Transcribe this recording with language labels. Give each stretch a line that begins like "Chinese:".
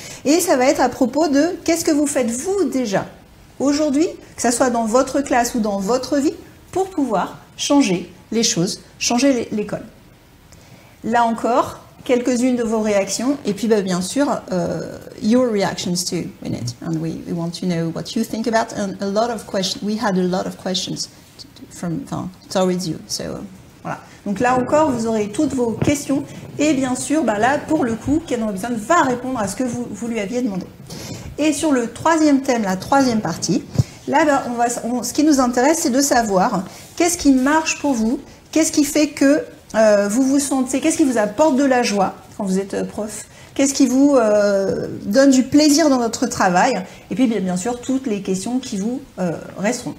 French: Et ça va être à propos de qu'est-ce que vous faites vous déjà aujourd'hui, que ce soit dans votre classe ou dans votre vie, pour pouvoir changer les choses, changer l'école. Là encore, quelques-unes de vos réactions et puis bien sûr,
English: your reactions too in it. And we want to know what you think about and a lot of questions. We had a lot of questions towards you. So, voilà.
French: Donc là encore, vous aurez toutes vos questions et bien sûr, là pour le coup, Ken Robinson va répondre à ce que vous lui aviez demandé. Et sur le troisième thème, la troisième partie, là, ce qui nous intéresse, c'est de savoir qu'est-ce qui marche pour vous, qu'est-ce qui fait que vous vous sentez, qu'est-ce qui vous apporte de la joie quand vous êtes prof, qu'est-ce qui vous donne du plaisir dans votre travail, et puis bien sûr toutes les questions qui vous resteront.